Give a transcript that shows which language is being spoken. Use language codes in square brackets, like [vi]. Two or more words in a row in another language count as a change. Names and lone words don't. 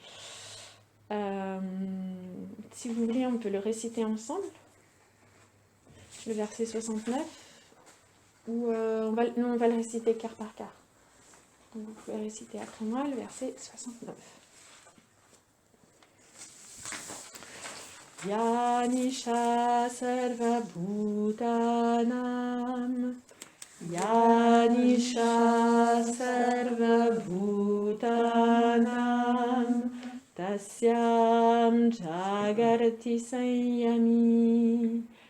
[fr] Si vous voulez, on peut le réciter ensemble. Le verset 69, ou on va le réciter quart par quart. Donc vous pouvez réciter après moi le verset 69. [sa] Yanisha sarva bhutanam Yanisha sarva bhutanam tasyam jagarati sanyami